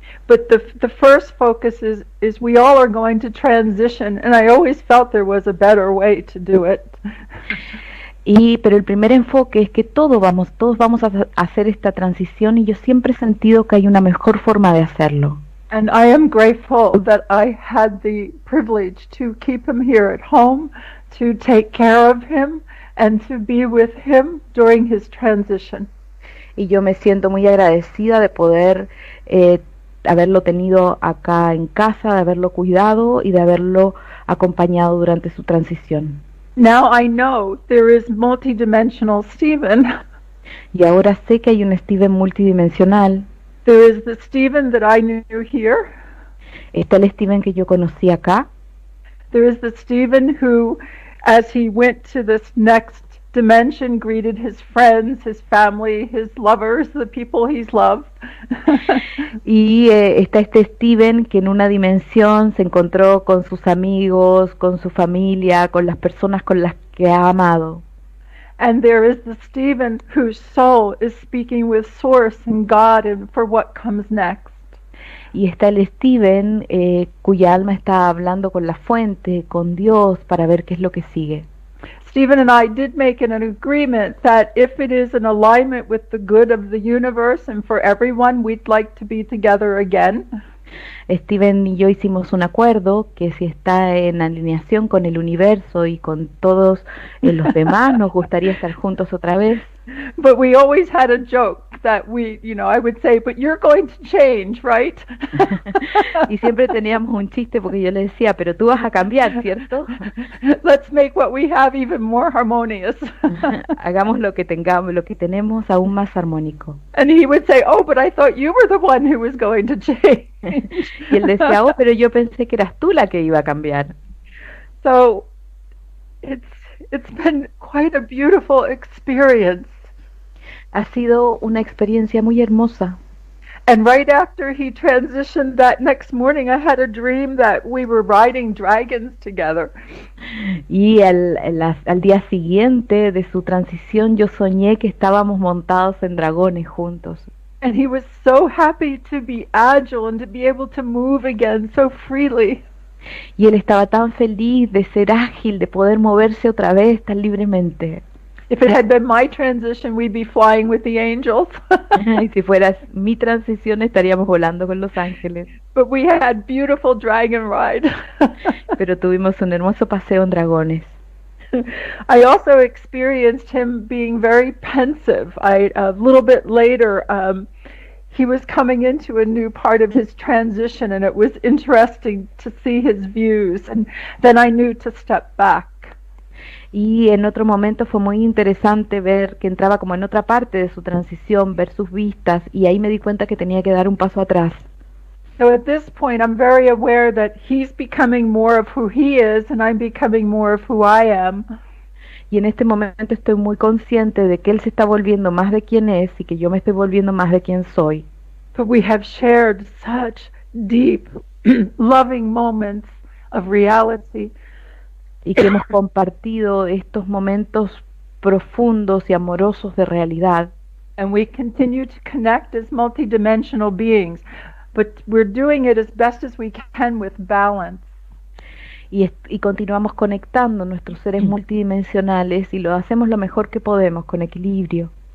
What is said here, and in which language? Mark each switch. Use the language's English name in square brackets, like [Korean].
[English] But the first focus is we all are going to transition, and I always felt there was a better way to do it. [Spanish] Pero el primer enfoque es que todos vamos a hacer esta transición, y yo siempre he sentido que hay una mejor forma de hacerlo. [English] And I am grateful that I had the privilege to keep him here at home, to take care of him, and to be with him during his transition. [Spanish] Y yo me siento muy agradecida de poder haberlo tenido acá en casa, de haberlo cuidado y de haberlo acompañado durante su transición. [English] Now I know there is multidimensional Stephen. [Spanish] Y ahora sé que hay un Steven multidimensional. [English] There is the Stephen that I knew here. [Spanish] Está el Steven que yo conocí acá. [English] There is the Stephen who, as he went to this next dimension, greeted his friends, his family, his lovers, the people he's loved. [Spanish] Y está este Steven que en una dimensión se encontró con sus amigos, con su familia, con las personas con las que ha amado. [English] And there is the Stephen whose soul is speaking with Source and God and for what comes next. [Spanish] Y está el Steven cuya alma está hablando con la fuente, con Dios, para ver qué es lo que sigue. [English] Stephen and I did make an agreement that if it is in alignment with the good of the universe and for everyone, we'd like to be together again. [Spanish] Steven y yo hicimos un acuerdo que si está en alineación con el universo y con todos los demás, nos gustaría estar juntos otra vez. [English] But we always had a joke that I would say, but you're going to change, right? [Spanish] Y siempre teníamos un chiste porque yo le decía, pero tú vas a cambiar, ¿cierto? [English] Let's make what we have even more harmonious. [Spanish] Hagamos lo que tenemos aún más armónico. [English] And he would say, oh, but I thought you were the one who was going to change. [Spanish] Y él decía, oh, pero yo pensé que eras tú la que iba a cambiar. [English] So it's been quite a beautiful experience. [Spanish] Ha sido una experiencia muy hermosa. [English] And right after he transitioned that next morning, I had a dream that we were riding dragons together. [Spanish] Y al día siguiente de su transición, yo soñé que estábamos montados en dragones juntos. [English] And he was so happy to be agile and to be able to move again so freely. [Spanish] Y él estaba tan feliz de ser ágil, de poder moverse otra vez tan libremente. [English] If it had been my transition, we'd be flying with the angels. [Spanish] Y si fuera mi transición, estaríamos volando con los ángeles. [English] But we had beautiful dragon ride. [Spanish] Pero tuvimos un hermoso paseo en dragones. [English] I also experienced him being very pensive. A little bit later, he was coming into a new part of his transition, and it was interesting to see his views. And then I knew to step back. [Spanish] Y en otro momento fue muy interesante ver que entraba como en otra parte de su transición, ver sus vistas, y ahí me di cuenta que tenía que dar un paso atrás. [English] So at this point, I'm very aware that he's becoming more of who he is, and I'm becoming more of who I am. [Spanish] Y en este momento estoy muy consciente de que él se está volviendo más de quien es y que yo me estoy volviendo más de quien soy. [English] But we have shared such deep, loving moments of reality. [Spanish] Y que hemos compartido estos momentos profundos y amorosos de realidad. [English] And we continue to connect as multidimensional beings, but we're doing it as best as we can with balance. [Spanish] Y continuamos conectando nuestros seres multidimensionales y lo hacemos lo mejor que podemos, con equilibrio.